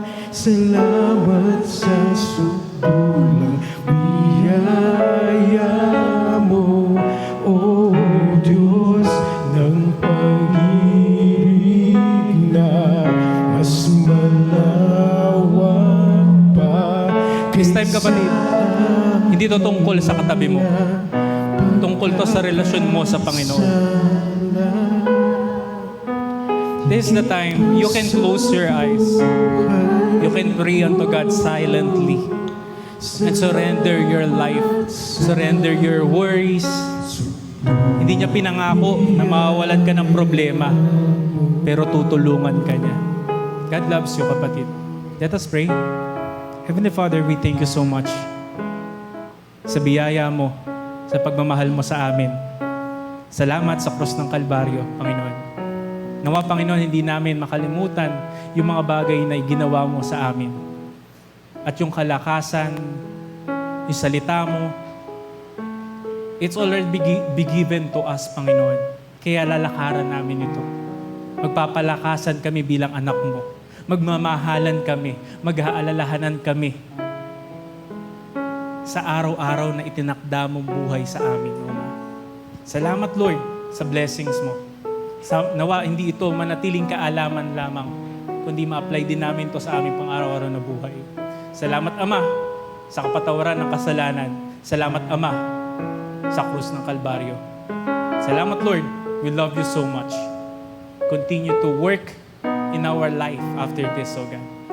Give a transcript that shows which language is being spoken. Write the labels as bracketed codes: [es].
[tl] Salamat sa subulang biyaya mo, O Diyos ng pag-ibig na mas malawak pa. [en] This time, [tl] kapatid, hindi to tungkol sa katabi mo. Tungkol to sa relasyon mo sa Panginoon. [en] This is the time you can close your eyes. You can pray unto God silently and surrender your life, surrender your worries. [tl] Hindi niya pinangako na mawawalan ka ng problema, pero tutulungan ka niya. [en] God loves you, kapatid. Let us pray. Heavenly Father, we thank you so much [tl] sa biyaya mo, sa pagmamahal mo sa amin. Salamat sa krus ng Kalbaryo, Panginoon. Nawa, Panginoon, hindi namin makalimutan yung mga bagay na ginawa mo sa amin. At yung kalakasan, yung salita mo, [en] it's already be given to us, [tl] Panginoon. Kaya lalakaran namin ito. Magpapalakasan kami bilang anak mo. Magmamahalan kami. Mag-aalalahanan kami sa araw-araw na itinakda mong buhay sa amin, O Ma. Salamat, Lord, sa blessings mo. Nawa, hindi ito manatiling kaalaman lamang, kundi ma-apply din namin to sa aming pang-araw-araw na buhay. Salamat, Ama, sa kapatawaran ng kasalanan. Salamat, Ama, sa krus ng Kalbaryo. [en] Salamat, Lord. We love you so much. Continue to work in our life after this, O God.